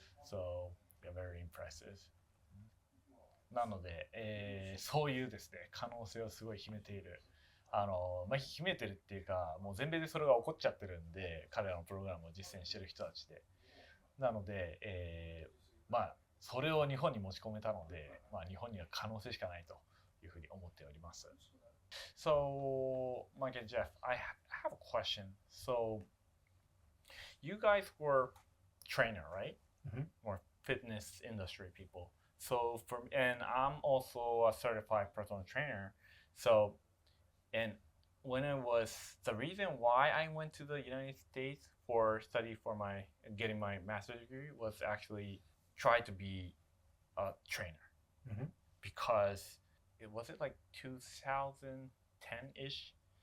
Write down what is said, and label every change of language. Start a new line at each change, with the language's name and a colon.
English: So, yeah, very impressive.
Japanese: なので、そういうですね、可能性をすごい秘めている。秘めてるっていうか、もう全米でそれが起こっちゃってるんで、彼らのプログラムを実践してる人たちで。なので、それを日本に持ち込めたので、日本には可能性しかないというふうに思っております。
English: So, Mike and Jeff, I have a question. So, you guys were trainer, right? Or fitness industry people. So, and I'm also a certified personal trainer. So, and when it was the reason why I went to the United States for study for getting my master's degree was actually try to be a trainer because it was like 2010-ish.